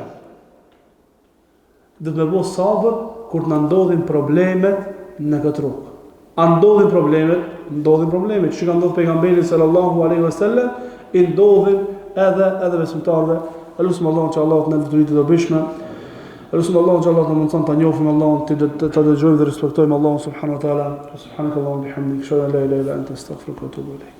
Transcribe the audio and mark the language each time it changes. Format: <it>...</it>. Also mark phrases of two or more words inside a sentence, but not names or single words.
<sq>Duhet me bo sabër kur të na ndodhin problemet në këtë rrugë. A ndodhin problemet? Ndodhin problemet. Që ka ndodhur pejgamberit</sq> <ar>صلى الله عليه وسلم,</ar> <sq>i ndodhin edhe besimtarëve. Elusim Allahun që Allah të na detyrit të dobishme. Elusim Allahun që Allah të na mundson ta njohim Allahun, të dëgjojmë dhe respektojmë Allahun</sq> <ar>سبحانه وتعالى. سبحانك اللهم وبحمدك أشهد أن لا إله إلا أنت أستغفرك وأتوب إليك.</ar>